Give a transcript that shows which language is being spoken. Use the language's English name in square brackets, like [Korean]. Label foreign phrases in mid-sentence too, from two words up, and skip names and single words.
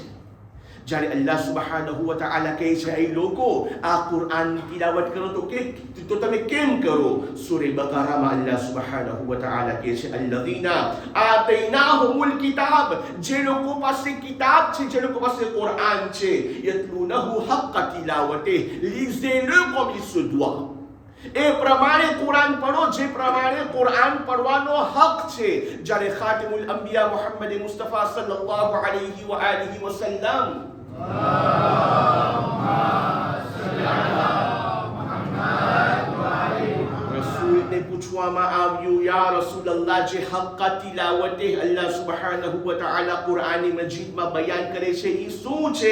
[Gujarati] જ્યારે [Arabic] الله سبحانه وتعالى [Gujarati] કહે છે એ લોકો આ કુરાનની તિલાવત કરો તો તમે કેમ કરો. સૂરે બકરામાં [Arabic] الله سبحانه وتعالى [Gujarati] કહે છે [Arabic] الذين آتيناهم الكتاب, [Gujarati] જે લોકો પાસે કિતાબ છે, જે લોકો પાસે કુરાન છે, [Arabic] يتلونه حق تلاوته, [French] lisez-le comme il se doit. [Gujarati] એ પ્રમાણે કુરાન પઢો જે પ્રમાણે કુરાન પડવાનો હક છે. જ્યારે [Arabic] خاتم الأنبياء محمد مصطفى صلى الله عليه وآله وسلم [Gujarati] રસૂલને પૂછવામાં આવ્યું [Arabic] يا رسول الله, [Gujarati] જે [Arabic] حق تلاوة الله سبحانه وتعالى [Gujarati] કુરાન મજીદમાં બયાન કરે છે એ શું છે.